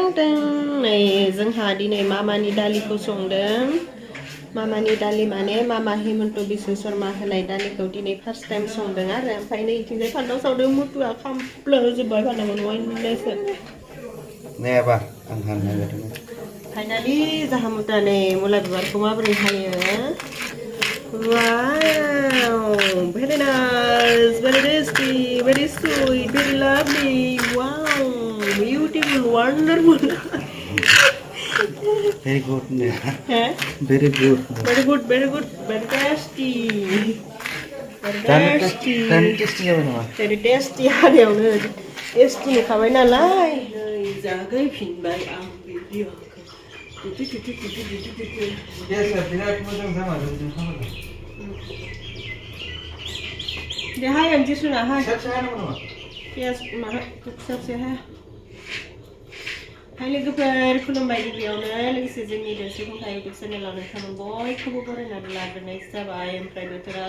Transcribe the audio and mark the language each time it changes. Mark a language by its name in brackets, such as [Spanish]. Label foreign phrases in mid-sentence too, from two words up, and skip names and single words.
[Bodo] नै जोंहा दिनै मामानि दालिखौ संदों मामानि दालि माने मामा हेमन्त बिश्व शर्मा होनाय दालिखौ दिनै फार्स्ट टाइम संदों आरो ओमफ्राय नै इथिंजाय फान्थाव सावदों मुथुआ खामफ्लोजोब्बाय फान्थाव मोनवाइनोसो नायाबा आं हाननाय बायदिनो फाइनालि जाहा मुथा नै मुला बिबारखौ माबोरै हायो वाव [English] very nice very tasty very sweet very lovely wow beautiful wonderful very good huh? very good very tasty [Bodo] tasty जाबाय नामा [English] very tasty [Bodo] हानायावनो tasty नुखाबाय नालाय नै जागायफिनबाय आं भिडिअखौ बिराद मोजां जामारदों जों खामानि देहाय आंजि सुना हाय फिसा नामा पियास माबा फिसा हाय हाय लोगोफोर खुलुमबाय गिबियावनो लोगोसे जोंनि देरसिन खुंथाय इउटुब चेनेलाव नोंथांमोन बयखौबो बरायनानै लाग्रोनाय जाबाय ओमफ्राय बोथोरा